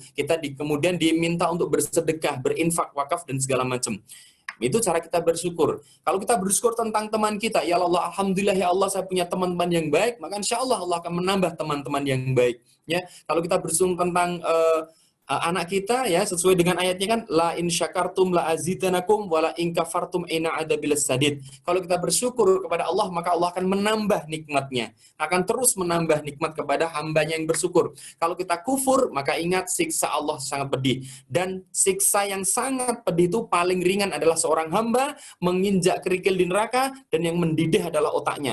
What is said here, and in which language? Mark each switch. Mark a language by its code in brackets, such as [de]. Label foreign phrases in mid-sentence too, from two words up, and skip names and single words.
[id] Kita kemudian diminta untuk bersedekah, berinfak, wakaf, dan segala macam. Itu cara kita bersyukur. Kalau kita bersyukur tentang teman kita, [ar] يا الله, الحمد لله يا الله [id] saya punya teman-teman yang baik, maka [ar] إن شاء الله [id] Allah akan menambah teman-teman yang baik. Ya, kalau kita bersyukur tentang anak kita, ya sesuai dengan ayatnya kan, [ar] لئن شكرتم لأزيدنكم ولئن كفرتم إن عذابي لشديد. [id] Kalau kita bersyukur kepada Allah, maka Allah akan menambah nikmatnya, akan terus menambah nikmat kepada hambanya yang bersyukur. Kalau kita kufur, maka ingat siksa Allah sangat pedih. Dan siksa yang sangat pedih itu paling ringan adalah seorang hamba menginjak kerikil di neraka dan yang mendidih adalah otaknya.